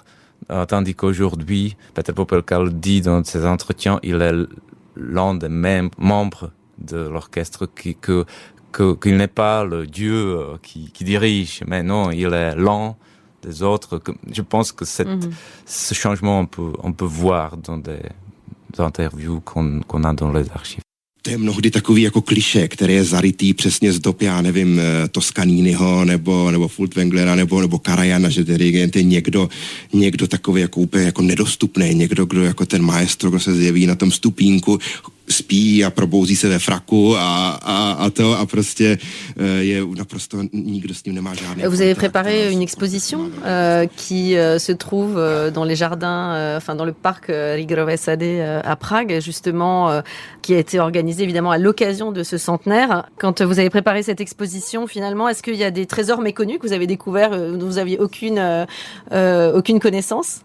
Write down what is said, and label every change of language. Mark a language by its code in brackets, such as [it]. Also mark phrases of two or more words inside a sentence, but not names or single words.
[fr] Tandis qu'aujourd'hui, Petr Popelka le dit dans ses entretiens, il est l'un des mêmes membres de l'orchestre qu'il n'est pas le dieu qui dirige, mais non, il est l'un des autres. Je pense que ce changement on peut voir dans des interviews qu'on a dans les archives. [cs] To je mnohdy takový jako klišé, který je zarytý přesně z dob, já nevím, Toscaniniho nebo Furtwänglera nebo Karajana, že dirigent je někdo takový jako úplně jako nedostupný, někdo, kdo jako ten maestro, kdo se zjeví na tom stupínku, spí a probouzí se ve fraku a prostě je naprosto, nikdo s ním nemá žádný. [fr] Vous avez préparé une exposition qui se trouve dans les jardins, enfin dans le parc Rigrové Sady à Prague, justement, qui a été organisée évidemment à l'occasion de ce centenaire. Quand vous avez préparé cette exposition, finalement, est-ce qu'il y a des trésors méconnus que vous avez découverts dont vous aviez aucune connaissance?